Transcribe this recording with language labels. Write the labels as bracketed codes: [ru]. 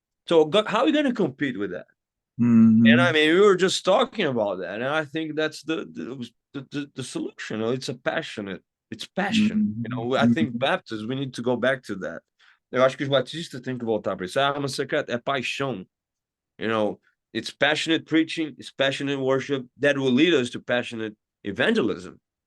[en] So how are you going to compete with that? And I mean, we were just talking about that, and I think that's the solution. It's passion. I think Baptists, we need to go back to that. [pt] Eu acho que os batistas têm que voltar para isso. A arma secreta é paixão. [en] It's passionate preaching, it's passionate worship that will lead us to passionate evangelism.